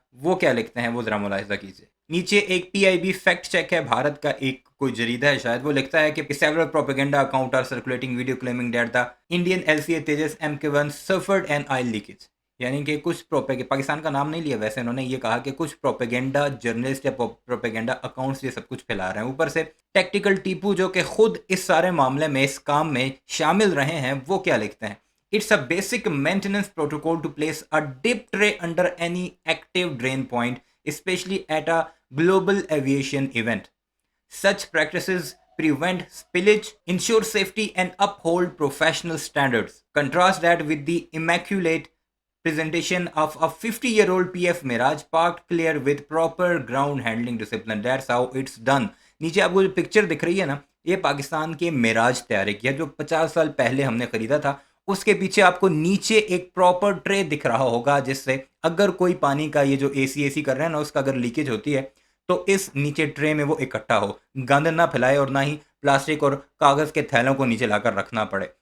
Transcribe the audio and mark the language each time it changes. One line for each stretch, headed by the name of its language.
Hindi: वो क्या लिखते हैं वो जरा मुलाहिजा कीजिए। नीचे एक PIB फैक्ट चेक है, भारत का एक कोई जरीदा है शायद, वो लिखता है कि
English: Several propaganda account are circulating video claiming that the Indian LCA Tejas MK1 suffered an oil leakage.
Hindi: यानी कि कुछ पाकिस्तान का नाम नहीं लिया, वैसे उन्होंने ये कहा कि कुछ प्रोपेगेंडा जर्नलिस्ट या प्रोपेगेंडा अकाउंट्स ये सब कुछ फैला रहे हैं। ऊपर से टेक्निकल टीपू जो कि खुद इस सारे मामले में, इस काम में शामिल रहे हैं, वो क्या लिखते हैं।
English: It's a basic maintenance protocol to place a dip tray under any active drain point, especially at a global aviation event. Such practices prevent spillage, ensure safety, and uphold professional standards. Contrast that with the immaculate presentation of a 50-year-old PF Mirage parked clear with proper ground handling discipline. That's how it's done.
Hindi: नीचे आपको जो picture दिख रही है ना, ये पाकिस्तान के मिराज तैयारी किया जो 50 साल पहले हमने खरीदा था। उसके पीछे आपको नीचे एक प्रॉपर ट्रे दिख रहा होगा, जिससे अगर कोई पानी का ये जो एसी कर रहे हैं ना, उसका अगर लीकेज होती है तो इस नीचे ट्रे में वो इकट्ठा हो, गंद ना फैलाए और ना ही प्लास्टिक और कागज़ के थैलों को नीचे लाकर रखना पड़े।